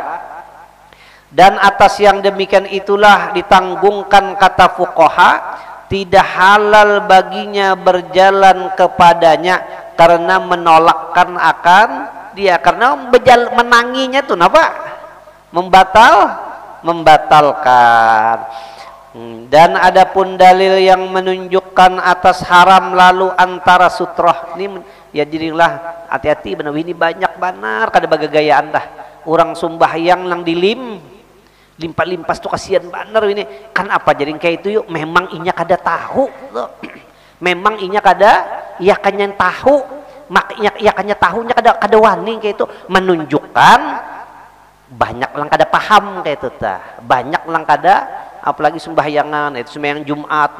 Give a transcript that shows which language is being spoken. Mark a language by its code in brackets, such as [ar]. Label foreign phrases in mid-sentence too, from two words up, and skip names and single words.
[id] Dan atas yang demikian itulah ditanggungkan kata fuqaha, tidak halal baginya berjalan kepadanya karena menolakkan akan dia, karena menanginya tuh apa? Membatalkan. [bjn] Dan adapun dalil yang menunjukkan atas haram lalu antara sutroh ini ya jadilah hati-hati benar, ini banyak benar kada bagagayaan dah orang sembahyang lang limpas tuh kasihan bener ini kan apa jadi kayak itu yuk. Memang inya kada tahu tuh. Memang inya kada iya kanya tahu, makanya iya kanya tahunya kada wani kayak itu, menunjukkan banyak lang kada paham kayak itu tah, banyak lang kada, apalagi sembahyangan itu sembahyang Jumat.